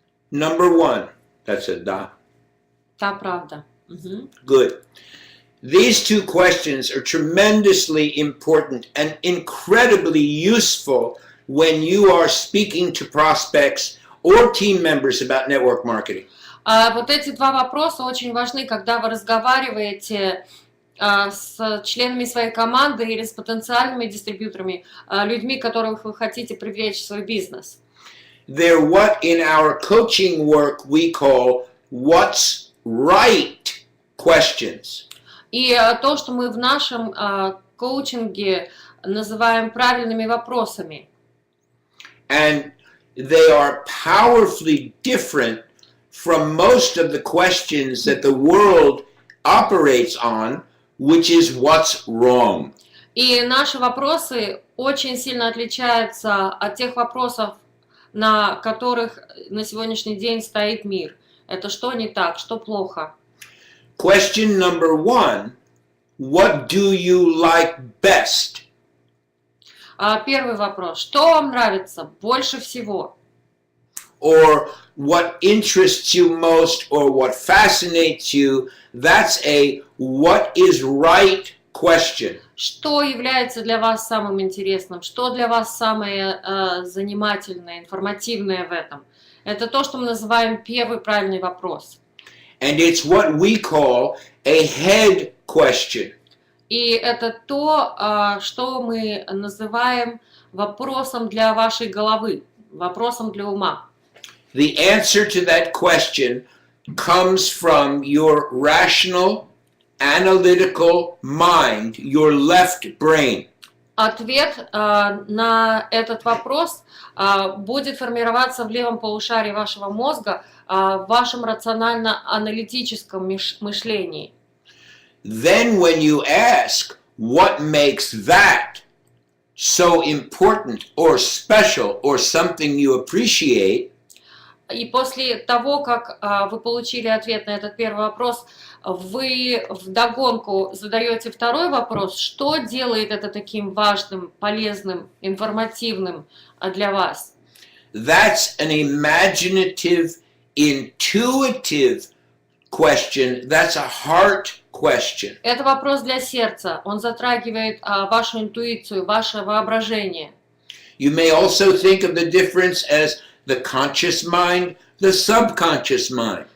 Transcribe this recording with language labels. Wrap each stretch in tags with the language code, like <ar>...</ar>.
<en>Number one, that's a da.</en> <ru>Да, правда.</ru> <en>Good. These two questions are tremendously important and incredibly useful when you are speaking to prospects or team members about network marketing.</en> <ru>Вот эти два вопроса очень важны, когда вы разговариваете с членами своей команды или с потенциальными дистрибьюторами, людьми, которых вы хотите привлечь в свой бизнес.</ru> <en>They're what in our coaching work we call what's right questions.</en> <ru>И то, что мы в нашем коучинге называем правильными вопросами.</ru> <en>And they are powerfully different from most of the questions that the world operates on, which is what's wrong.</en> <ru>И наши вопросы очень сильно отличаются от тех вопросов, на которых на сегодняшний день стоит мир. Это что не так, что плохо.</ru> <en>Question number one, what do you like best?</en> <ru>Первый вопрос. Что вам нравится больше всего?</ru> <en>Or what interests you most, or what fascinates you? That's a what is right question.</en> <ru>Что является для вас самым интересным? Что для вас самое занимательное, информативное в этом? Это то, что мы называем первый правильный вопрос.</ru> <en>And it's what we call a head question.</en> <ru>И это то, что мы называем вопросом для вашей головы, вопросом для ума.</ru> <en>The answer to that question comes from your rational, analytical mind, your left brain.</en> <ru>Ответ на этот вопрос будет формироваться в левом полушарии вашего мозга, в вашем рационально-аналитическом мышлении.</ru> <en>Then when you ask what makes that so important or special or something you appreciate,</en> <ru>И после того, как вы получили ответ на этот первый вопрос, вы вдогонку задаете второй вопрос, что делает это таким важным, полезным, информативным для вас?</ru> <en>that's an imaginative, intuitive question. That's a heart question.</en> <ru>Это вопрос для сердца. Он затрагивает вашу интуицию, ваше воображение.</ru> <en>You may also think of the difference as the conscious mind, the subconscious mind.</en>